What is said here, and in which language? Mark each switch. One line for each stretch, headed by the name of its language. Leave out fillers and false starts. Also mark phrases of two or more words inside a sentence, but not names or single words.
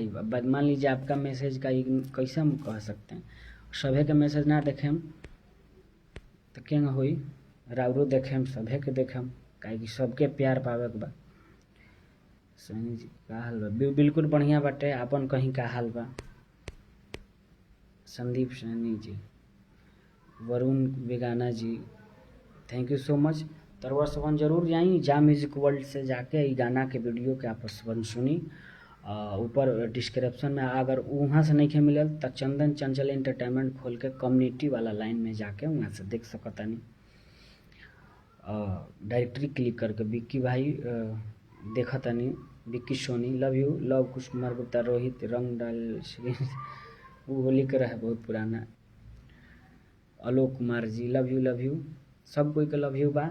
Bhojpuri: मान लीजिए आपका मैसेज का कैसे हम कह सकते हैं, सभे के मैसेज ना देखें तो क्या होई, राउरो देखें सभे के देखें, काहे कि सबके प्यार पावे के बा। सनी जी का हाल बा? बिल्कुल बढ़िया बाटे, अपन कहीं का हाल बा? संदीप सैनी जी, वरुण बेगाना जी,
English: thank you so much.
Bhojpuri: तरवा सबन जरूर जाई जा म्यूजिक वर्ल्ड से जाके ई गाना के वीडियो के आप सबन सुनी। ऊपर डिस्क्रिप्शन में अगर वहाँ से नहीं मिलल तो चंदन चंचल एंटरटेनमेंट खोल के कम्युनिटी वाला लाइन में जाके वहाँ से देख सकतानी। डायरेक्टरी क्लिक करके विक्की भाई देखतानी, विक्की सोनी
English: love you,
Bhojpuri: लव कुश कुमार गुप्ता, रोहित रंग डाल वो होली के रहे बहुत पुराना, आलोक कुमार जी
English: love you,
Bhojpuri: सब कोई के
English: love you
Bhojpuri: बा।